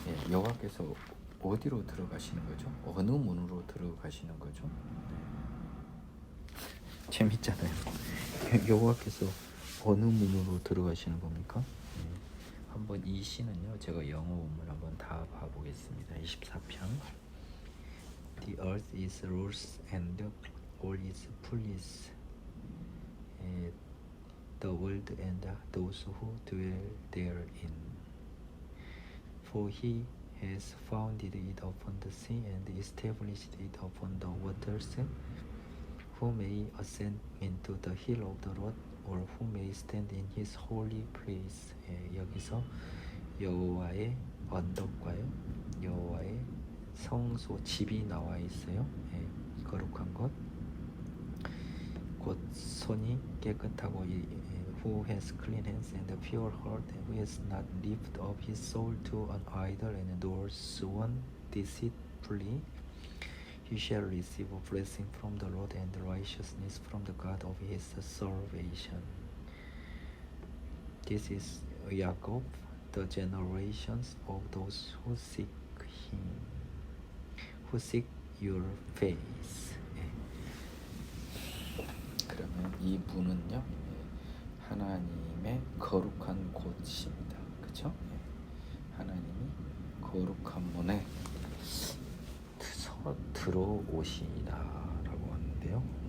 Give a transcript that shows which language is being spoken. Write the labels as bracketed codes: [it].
[ko] 여호와께서 어디로 들어가시는 거죠? 어느 문으로 들어가시는 거죠? 재밌잖아요. 여호와께서 어느 문으로 들어가시는 겁니까? 한번 이 시는요, 제가 영어 원문 한번 다 봐보겠습니다. 24편. [en] The earth is loose and all is fullness, the world and those who dwell therein. For he has founded it upon the sea and established it upon the waters. Who may ascend into the hill of the Lord, or who may stand in his holy place. [ko] 여기서 여호와의 언덕과요, 여호와의 성소, 집이 나와 있어요. 거룩한 것, 곧 손이 깨끗하고 [en] who has clean hands and a pure heart, who has not lifted up his soul to an idol and nor sworn deceitfully. He shall receive a blessing from the Lord and righteousness from the God of his salvation. This is Jacob, the generations of those who seek him, who seek your face. [ko] 그러면 이 분은요, 하나님의 거룩한 곳입니다. 그렇죠? 하나님이 거룩한 문에 들어오시다라고 하는데요.